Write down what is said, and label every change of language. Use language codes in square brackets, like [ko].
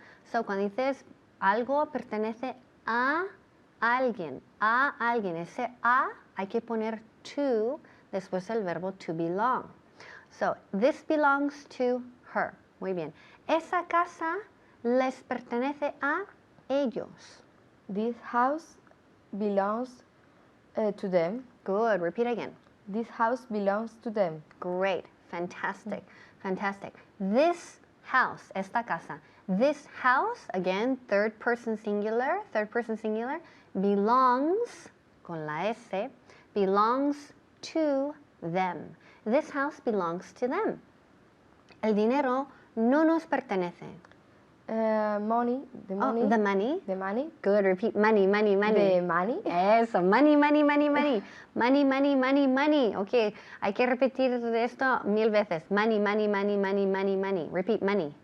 [es] So, cuando dices algo pertenece a alguien, ese a hay que poner to después del verbo to belong. [en] So, this belongs to her. [es] Muy bien. Esa casa les pertenece a ellos. [en] This house belongs to them. Good. Repeat again. This house belongs to them. Great. Fantastic. Fantastic. This house, [es] esta casa. [en] This house, again, third person singular, belongs, [es] con la S, [en] belongs to them. This house belongs to them. [es] El dinero no nos pertenece. [en] Money, the money. Oh, the money. The money. Good, repeat. Money. The money. Eso, money. Money. [es] Ok, hay que repetir esto 1000 veces. [en] Money. Repeat, money.